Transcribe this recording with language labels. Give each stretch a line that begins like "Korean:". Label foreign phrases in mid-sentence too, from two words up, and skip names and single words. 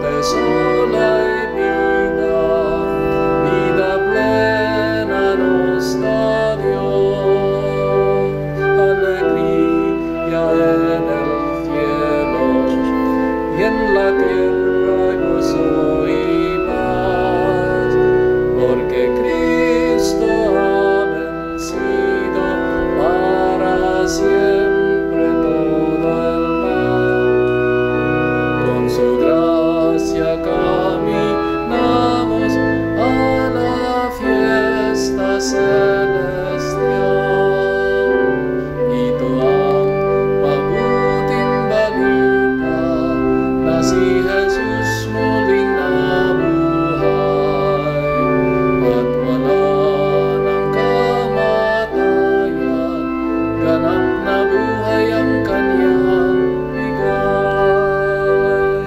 Spanish: sola e vida plena nos da Dios, alegría en el cielo y en la tierra gozo y paz, porque Cristo ha vencido para siempre todo el mal. Con su gracia caminamos a la fiesta celestial.
Filipino: Ito ang mabuting balita na si Jesus muling nabuhay at wala ng kamatayan, ganap na buhay ang kanyang bigay.